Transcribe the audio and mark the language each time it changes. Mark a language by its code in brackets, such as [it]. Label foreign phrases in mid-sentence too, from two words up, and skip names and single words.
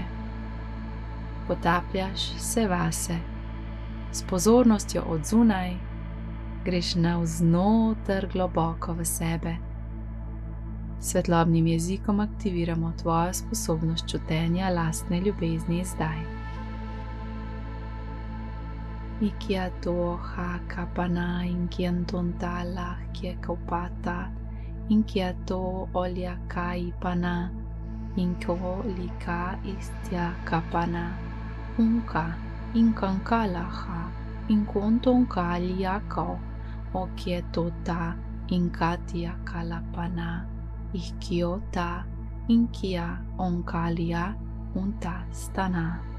[sl] Potapljaš se vase. S pozornostjo od zunaj greš navznoter globoko v sebe. Svetlobnim jezikom aktiviramo tvojo sposobnost čutenja lastne ljubezni zdaj. Ikiato hakapana inkiantonta lahkje kaupata inkiato oljakai-pana inkolika istya kapana unka inkankalaha inkontonkaliako okietota inkatia kalapana ihkiota inkia onkalia unta stana.